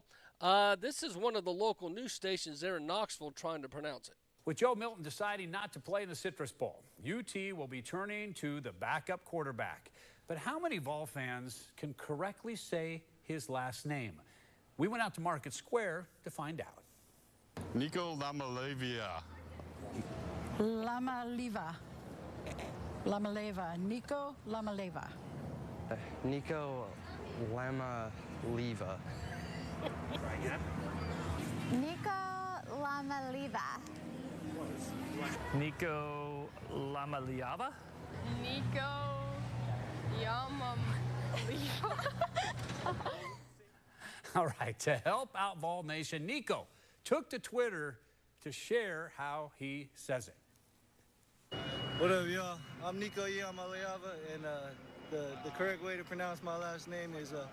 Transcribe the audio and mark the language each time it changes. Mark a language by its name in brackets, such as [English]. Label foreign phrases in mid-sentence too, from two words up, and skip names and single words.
[English] This is one of the local news stations there in Knoxville trying to pronounce it. With Joe Milton deciding not to play in the Citrus Bowl, UT will be turning to the backup quarterback. But how many Vol fans can correctly say his last name? We went out to Market Square to find out. Nico Lamaleva. Lamaleva. Lamaleva. Nico Lamaleva. Nico Lamaleva. Nico Lamaleva. Nico Lamaliava? Nico Yamamaliva. All right, to help out Vol Nation, Nico took to Twitter to share how he says it. What up, y'all? I'm Nico Yamaliava, and the correct way to pronounce my last name is